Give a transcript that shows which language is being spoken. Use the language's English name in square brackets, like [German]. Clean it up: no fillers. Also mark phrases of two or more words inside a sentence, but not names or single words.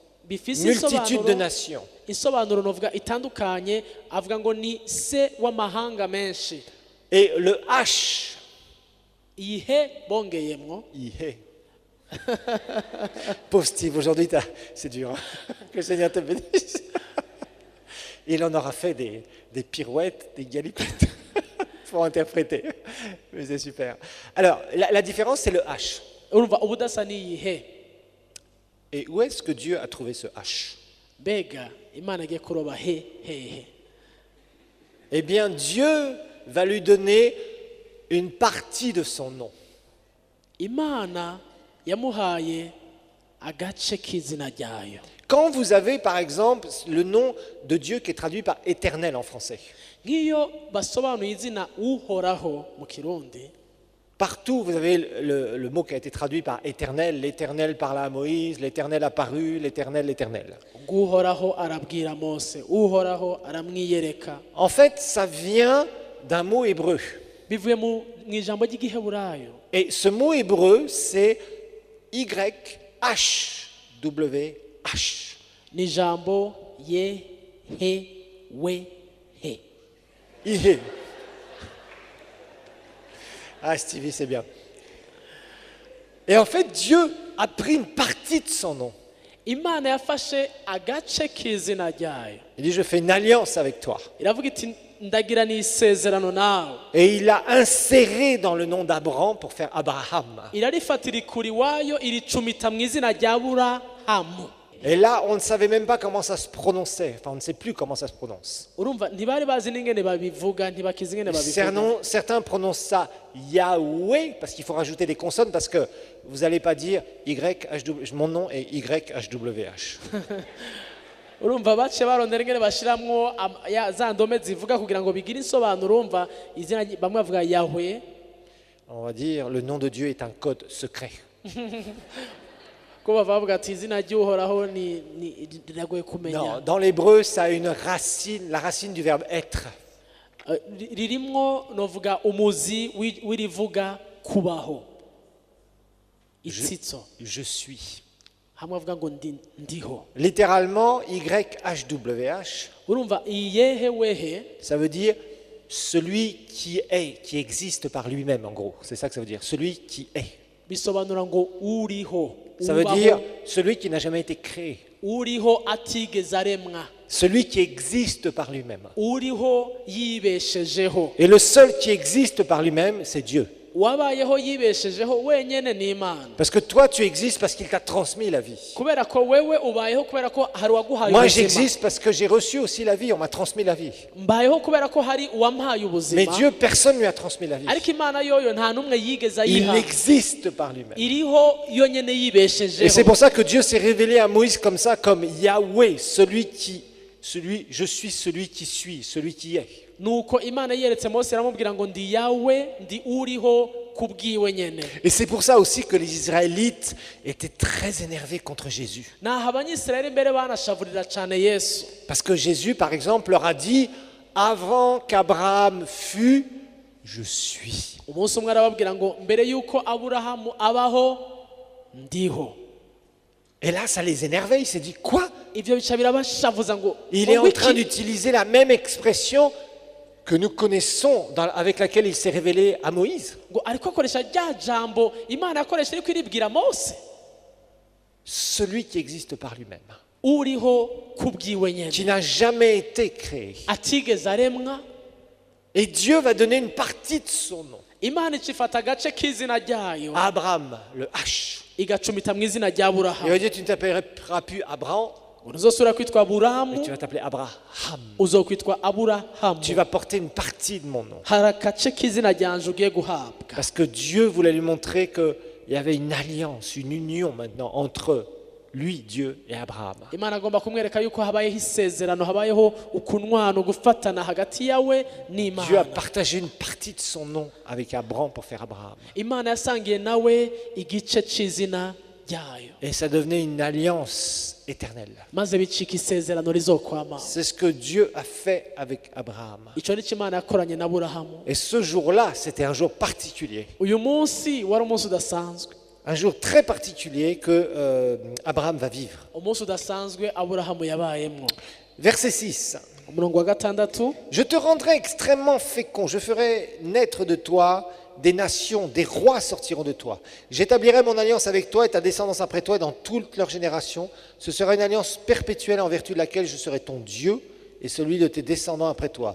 [Rundi] Bifise [French] Multitude de [Rundi] isobanuro [French] nations. [Rundi] isobanuro novuga itandukanye, avuga ngo ni se w'amahanga menshi. [French] Et le H, [Rundi] Iyi he bongeyemwo Ihé. [French] Pauvre Steve, aujourd'hui c'est dur. Hein. Que le Seigneur te bénisse. Il en aura fait des pirouettes, des galipettes pour interpréter. Mais c'est super. Alors, la différence, c'est le H. [Rundi] urumva ubudasa ni iyi he. [French] Et où est-ce que Dieu a trouvé ce H? [Rundi] Mbega Imana agiye kuroba he hehe. [French] Eh bien, Dieu va lui donner une partie de son nom. [Rundi] Imana yamuhaye agace k'izina ryayo. [French] Quand vous avez, par exemple, le nom de Dieu qui est traduit par éternel en français, [Rundi] Nk'iyo basobanuye izina uhoraho mu Kirundi, [French] partout vous avez le mot qui a été traduit par éternel, l'éternel parla à Moïse, l'éternel apparut, l'éternel, l'éternel. [Rundi] uhoraho arabwira Mose, uhoraho aramwiyereka. [French] En fait, ça vient d'un mot hébreu. [Rundi] Bivuye mu ijambo ry'igiheburayo. [French] Et ce mot hébreu, c'est YHWH. [Rundi] Ni ijambo ye he we he. Ihé. [French] Ah, Stevie, c'est bien. Et en fait, Dieu a pris une partie de son nom. [Rundi] Imana yafashe agace k'izina ryayo. [French] Il dit, je fais une alliance avec toi. [Rundi] Iravuga iti ndagira n'isezerano nawe. [French] Et il l'a inséré dans le nom d'Abraham pour faire Abraham. [Rundi] Irarifatira ikuri wayo iricumita mu izina rya Aburahamu. [French] Et là, on ne savait même pas comment ça se prononçait. Enfin, on ne sait plus comment ça se prononce. [Rundi] Urumva ntibari bazi n'ingene babivuga ntibakizi ingene babivuga. [French] Certains prononcent ça Yahweh, parce qu'il faut rajouter des consonnes, parce que vous n'allez pas dire YHWH. Mon nom est YHWH. [Rundi] Urumva bace barondera ingene bashiramwo za ndome zivuga kugira ngo bigire insobanuro. Urumva izina bamwe bavuga Yahweh. [French] On va dire le nom de Dieu est un code secret. [Rundi] Ko bavuga ati izina ry'uhoraho ni riragoye [French] Non, [Rundi] kumenya. [French] dans l'hébreu, ça a une racine, la racine du verbe être. [Rundi] Ririmwo novuga umuzi w'irivuga kubaho. Itsitso. [French] Je suis. [Rundi] Hamwe avuga ngo ndiho. [French] Littéralement, YHWH, [Rundi] Urumva iyehe wehe [French] ça veut dire celui qui est, qui existe par lui-même, en gros. C'est ça que ça veut dire, celui qui est. [Rundi] bisobanura ngo uriho. [French] Ça veut dire celui qui n'a jamais été créé, [Rundi] uriho atigeze aremwa. [French] celui qui existe par lui-même. [Rundi] Uriho yibeshejeho. [French] Et le seul qui existe par lui-même, c'est Dieu. [Rundi] Wabayeho yibeshejeho wenyene ni Imana. [French] Parce que toi, tu existes parce qu'il t'a transmis la vie. [Rundi] Kubera ko wewe ubayeho kubera ko hari uwaguhaye [French] Moi, [Rundi] ubuzima. [French] j'existe parce que j'ai reçu aussi la vie, on m'a transmis la vie. [Rundi] Mbayeho kubera ko hari uwampaye ubuzima. [French] Mais Dieu, personne ne lui a transmis la vie. [Rundi] Ariko Imana yoyo nta numwe yigeze [French] Il [Rundi] ayiha. [French] existe par lui-même. [Rundi] Iriho yonyene [French] Et c'est [Rundi] yibeshejeho. [French] pour ça que Dieu s'est révélé à Moïse comme ça, comme Yahweh, je suis celui qui suis, celui qui est. [Rundi] Nuko Imana yeretse Mose aramubwira ngo ndi yawe ndi uriho kubwiwe nyene. [French] Et c'est pour ça aussi que les Israélites étaient très énervés contre Jésus. [Rundi] Naho abanyisirayeli mbere banashavurira cyane Yesu. [French] Parce que Jésus, par exemple, leur a dit, avant qu'Abraham fût, je suis. [Rundi] Umunsi umwe arababwira ngo mbere yuko Aburahamu abaho ndiho. [French] Et là, ça les énervait. Il s'est dit, quoi? [Rundi] Ivyo bica birabashavuza ngo [French] Il est en train [Rundi] wiki? [French] d'utiliser la même expression que nous connaissons, avec laquelle il s'est révélé à Moïse. [Rundi] Ngo ariko akoresha rya jambo Imana yakoresha ariko iribwira Mose. [French] Celui qui existe par lui-même, [Rundi] Uriho kubwiwe nyene. [French] qui n'a jamais été créé. [Rundi] Atigeze aremwa. [French] Et Dieu va donner une partie de son nom [Rundi] imana icifata agace k'izina ryayo [French] à Abraham, le H. [Rundi] igacumita mu izina rya [French] Il [Rundi] aburahamu [French] va dire, tu ne t'appelleras plus Abraham, [Rundi] uzosubira kwitwa [French] mais [Rundi] aburahamu [French] tu vas t'appeler Abraham. [Rundi] uzokwitwa aburahamu [French] Tu vas porter une partie de mon nom. [Rundi] hari agace k'izina ryanje ugiye guhabwa [French] Parce que Dieu voulait lui montrer qu'il y avait une alliance, une union maintenant entre lui, Dieu, et Abraham. [Rundi] imana agomba kumwereka yuko habayeho isezerano habayeho ukunwana gufatana hagati yawe [French] Dieu a [Rundi] n'imana [French] partagé une partie de son nom avec Abraham pour faire Abraham. [Rundi] imana yasangiye nawe igice c'izina ryayo [French] Et ça devenait une alliance éternelle. [Rundi] maze bicika isezerano rizokwama [French] C'est ce que Dieu a fait avec Abraham. [Rundi] ico nico imana yakoranye na aburahamu [French] Et ce jour-là, c'était un jour particulier. [Rundi] uyu munsi wari umunsi udasanzwe [French] Un jour très particulier que Abraham va vivre. [Rundi] umunsi udasanzwe aburahamu yabayemwo [French] Verset 6. [Rundi] umurongo wa gatandatu [French] Je te rendrai extrêmement fécond, je ferai naître de toi des nations, des rois sortiront de toi. J'établirai mon alliance avec toi et ta descendance après toi et dans toutes leurs générations. Ce sera une alliance perpétuelle en vertu de laquelle je serai ton Dieu et celui de tes descendants après toi.